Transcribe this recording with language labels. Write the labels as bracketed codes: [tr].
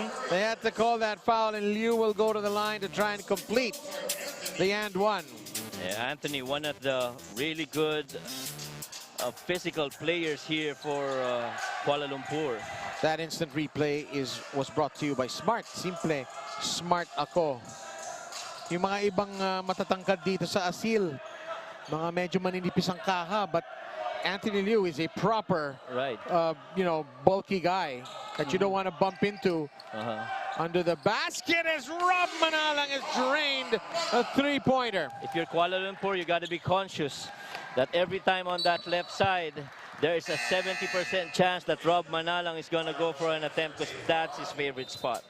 [en] They had to call that foul, and Liu will go to the line to try and complete the and one. Yeah, Anthony, one of the really good physical players here for Kuala Lumpur. That instant replay was brought to you by Smart. [tl] Simple, smart ako. Yung mga ibang matatangkad dito sa Aseel, mga medyo maninipis ang kaha, [en] but Anthony Liu is a proper, Right. Bulky guy that you don't want to bump into. Under the basket as Rob Manalang has drained a three-pointer. If you're Kuala Lumpur, you got to be conscious that every time on that left side, there is a 70% chance that Rob Manalang is going to go for an attempt because that's his favorite spot.